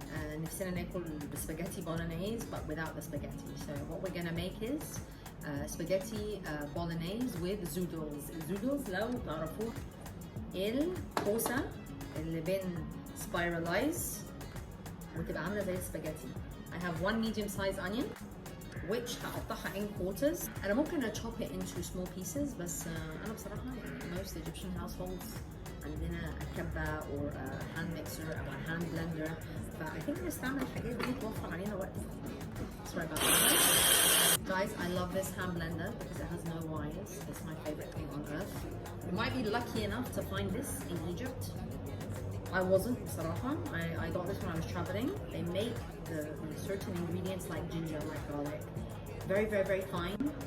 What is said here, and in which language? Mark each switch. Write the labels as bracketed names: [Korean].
[Arabic] نفسنا ناكل [English] spaghetti bolognese but without the spaghetti. So what we're gonna make is spaghetti bolognese with zoodles. [Arabic] Zoodles لو تعرفوه الكوسة اللي بين spiralize وتبقى عاملة زي السباجيتي. [English] I have one medium sized onion which هقطعها in quarters. [Arabic] أنا ممكن [English] chop it into small pieces [Arabic] بس أنا بصراحة [English] most Egyptian households [Arabic] عندنا كبة [English] or a hand mixer أو a hand blender. I think [Arabic] نستعمل الحاجات دي توفر علينا وقت. [English] Sorry about that. Guys, I love this hand blender because it has no wires. It's my favorite thing on earth. You might be lucky enough to find this in Egypt. I wasn't, صراحة. I got this when I was traveling. They make the certain ingredients like ginger, like garlic, very, very, very fine.